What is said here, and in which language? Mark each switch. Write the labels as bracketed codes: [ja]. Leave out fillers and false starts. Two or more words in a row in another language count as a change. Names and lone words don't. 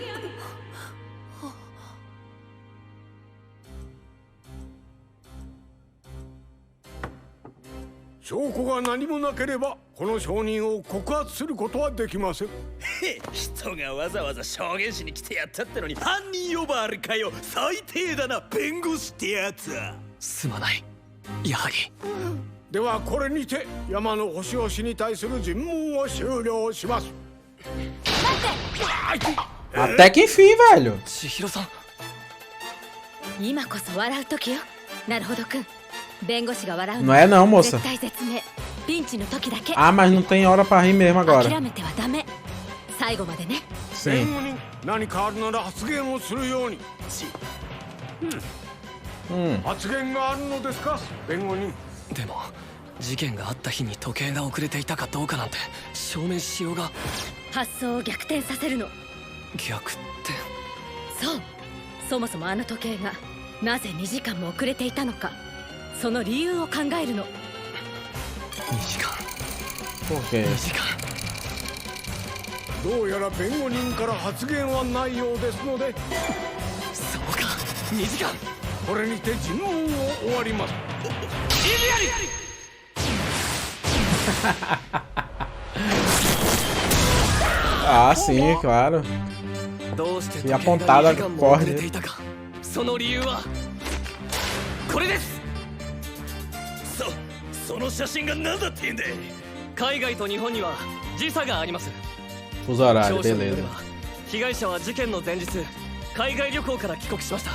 [ja] 証拠が何もなければこの証人を告発することはできません。人がわざわざ証言しに来てやったってのに犯人呼ばわりかよ。最低だな、弁護士ってやつは。すまない、やはり。ではこれにて山野星雄氏に対する尋問を終了します。 [pt] Até que enfim, velho! [ja] 千尋さん。今こそ笑う時よ。なるほどくん。弁護士が笑う [pt] Não é não, moça. [ja] 絶体絶命。ピンチの時だけ。 [pt] Ah, mas não tem hora pra rir mesmo agora. [ja] 諦めてはダメ。最後までね。弁 [pt] Sim. [ja] 護人何かあるなら発言をするように。発言があるのですか、弁護人。でも事件があった日に時計が遅れていたかどうかなんて証明しようが。発想を逆転させるの。逆転。そう。そもそもあの時計がなぜ2時間も遅れていたのか。その理由を考えるの。 2時間。 [pt] Por quê? [ja] 2 時間。どうやら弁護人から発言はないようですので、そうか、2時間。これにて尋問を終わります。 [pt] Ah, sim, claro. [ja] どうして [pt] E apontada [ja] 時計が2時間も遅れて [pt] corre. [ja] いたか。その理由はこれです。その写真が何だって言うんだ。海外と日本には時差があります。 [pt] Fuso horário, [ja] 調書によ [pt] beleza. [ja] れば被害者は事件の前日海外旅行から帰国しました。